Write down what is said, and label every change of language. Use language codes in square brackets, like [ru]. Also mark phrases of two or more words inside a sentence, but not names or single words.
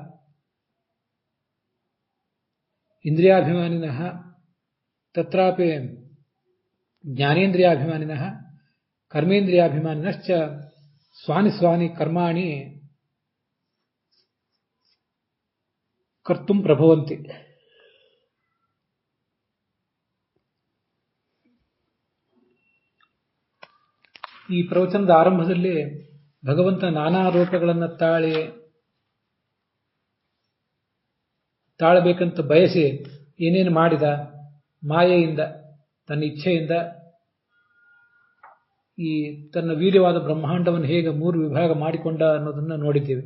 [sa] ಇಂದ್ರಿಯಾಭಿಮಾನಿನಃ ತತ್ರಾಪಿ ಜ್ಞಾನೇಂದ್ರಿಯಾಭಿಮಾನಿನಃ ಕರ್ಮೇಂದ್ರಿಯಾಭಿಮಾನಿನಶ್ಚ ಸ್ವಾನಿ ಸ್ವಾನಿ ಕರ್ಮಾಣಿ ಕರ್ತುಂ ಪ್ರಭವಂತಿ. [kn] ಈ ಪ್ರವಚನದ ಆರಂಭದಲ್ಲಿ ಭಗವಂತ ನಾನಾ ರೂಪಗಳನ್ನು ತಾಳಬೇಕಂತ ಬಯಸಿ ಏನೇನು ಮಾಡಿದ, ಮಾಯೆಯಿಂದ ತನ್ನ ಇಚ್ಛೆಯಿಂದ ಈ ತನ್ನ ವೀರ್ಯವಾದ ಬ್ರಹ್ಮಾಂಡವನ್ನು ಹೇಗೆ 3 ವಿಭಾಗ ಮಾಡಿಕೊಂಡ ಅನ್ನೋದನ್ನು ನೋಡಿದ್ದೇವೆ.